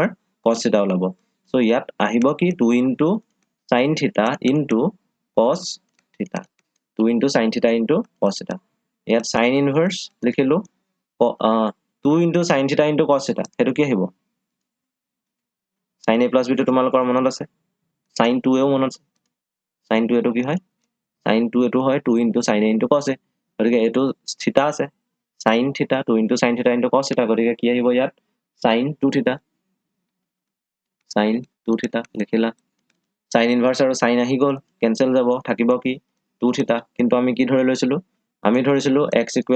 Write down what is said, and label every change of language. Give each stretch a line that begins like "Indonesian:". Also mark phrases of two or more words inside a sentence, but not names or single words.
Assamese: আমাৰ
English: cos theta
Assamese: ওলাব সো ইয়াত আহিব কি
English: 2 into sin theta into cos theta 2 into sin theta into cos theta
Assamese: ইয়াত
English: sin inverse
Assamese: লিখিলো 2
English: into sin theta into cos theta
Assamese: হেতু কি আহিব
English: sin a plus b to
Assamese: তোমালোকৰ মনত আছে
English: sin 2 a
Assamese: মনত আছে
English: sin 2 a
Assamese: কি হয়
English: sin 2 a
Assamese: হয়
English: 2 into sin a into cos a
Assamese: গতিকে এটো থিতা আছে
English: sin theta 2 into sin theta into cos theta
Assamese: গতিকে কি আহিব ইয়াত
English: sin 2 theta sin 2 theta
Assamese: লিখিলা
English: sin inverse
Assamese: আৰু sin আহি গল কেনসেল যাব থাকিব কি
English: 2 theta
Assamese: কিন্তু আমি কি ধৰি লৈছিলো আমি ধৰিছিলো x